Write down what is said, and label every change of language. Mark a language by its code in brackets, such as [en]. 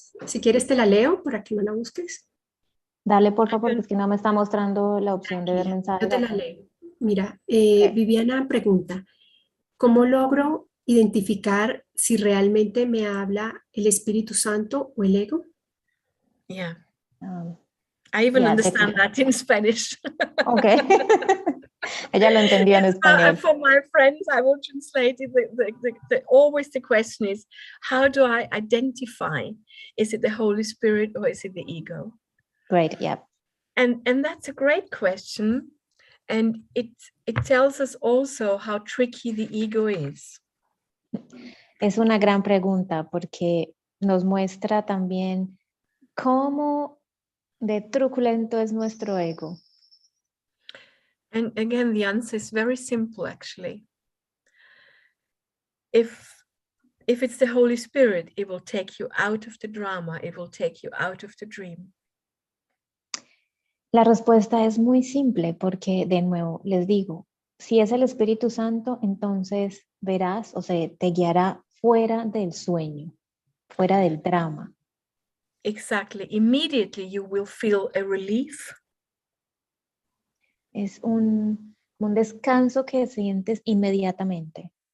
[es] Si quieres te la leo para que no la busques. Dale, por favor, porque es que no me está mostrando la opción de ver mensajes. Yo te la leo. Mira, Viviana pregunta, ¿cómo logro identificar si realmente me habla el Espíritu Santo o el ego? [en] Yeah. I even understand that in Spanish. Okay. [es] Ella lo entendió en español. [en] For my friends, I will translate it. Always the question is, how do I identify? Is it the Holy Spirit or is it the ego? Great, yeah. And that's a great question. And it tells us also how tricky the ego is. [es] Es una gran pregunta porque nos muestra también cómo de truculento es nuestro ego. [en] And again, the answer is very simple, actually. If it's the Holy Spirit, it will take you out of the drama. It will take you out of the dream. [es] La respuesta es muy simple porque, de nuevo, les digo, si es el Espíritu Santo, entonces verás, o sea, te guiará fuera del sueño, fuera del drama. [en] Exactly. Immediately you will feel a relief. [es] Es un descanso que sientes inmediatamente.